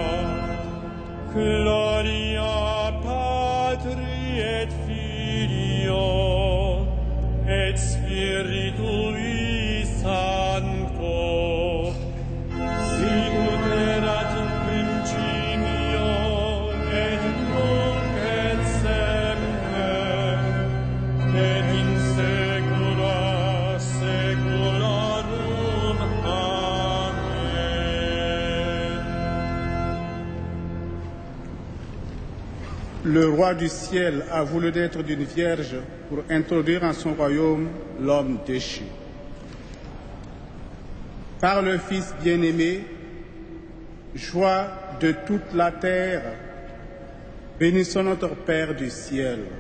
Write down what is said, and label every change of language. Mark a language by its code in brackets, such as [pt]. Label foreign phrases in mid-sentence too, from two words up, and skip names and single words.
[la] Gloria Patri et Filio et Spiritui Sancto, sicut erat in principio et nunc et semper et in saecula saeculorum. Amen. [fr] Le roi du ciel a voulu naître d'une vierge pour introduire en son royaume l'homme déchu. Par le Fils bien-aimé, joie de toute la terre, bénissons notre Père du ciel.